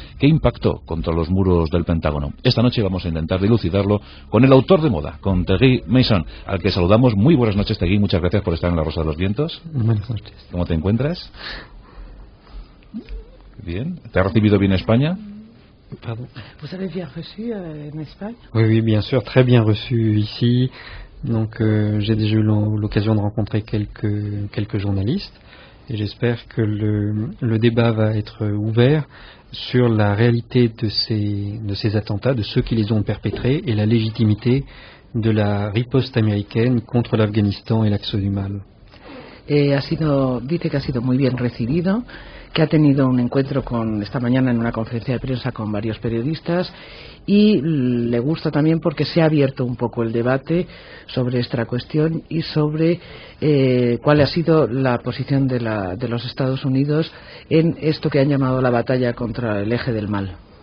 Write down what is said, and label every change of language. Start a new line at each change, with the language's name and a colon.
Spanish: ¿Qué impactó contra los muros del Pentágono? Esta noche vamos a intentar dilucidarlo con el autor de moda, con Thierry Meyssan, al que saludamos. Muy buenas noches, Thierry. Muchas gracias por estar en la Rosa de los Vientos. Buenas noches. ¿Cómo te encuentras? Bien. ¿Te ha recibido bien España?
French: Pardon. Vous avez bien reçu en Espagne? Oui, bien sûr, très bien reçu ici. Donc, j'ai déjà eu l'occasion de rencontrer quelques journalistes et j'espère que le débat va être ouvert sur la réalité de ces attentats, de ceux qui les ont perpétrés et la légitimité de la riposte américaine contre l'Afghanistan et l'axe du mal.
Spanish: Dice que ha sido muy bien recibido, que ha tenido un encuentro esta mañana en una conferencia de prensa con varios periodistas, y le gusta también porque se ha abierto un poco el debate sobre esta cuestión y sobre cuál ha sido la posición de los Estados Unidos en esto que han llamado la batalla contra el eje del mal.